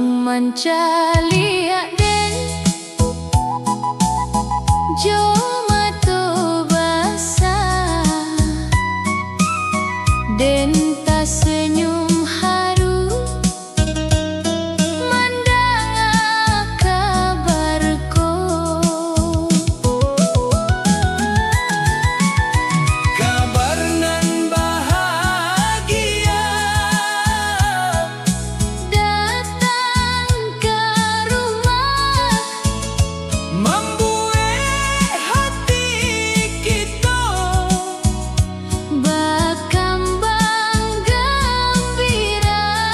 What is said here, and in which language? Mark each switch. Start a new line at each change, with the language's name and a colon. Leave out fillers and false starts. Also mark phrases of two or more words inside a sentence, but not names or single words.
Minangkabau: mancalia den jo mato basa den ta senyum haru mandang kabarku
Indonesian: kabar nan bahagia datang ke rumah membuat hati kita berkembang gembira.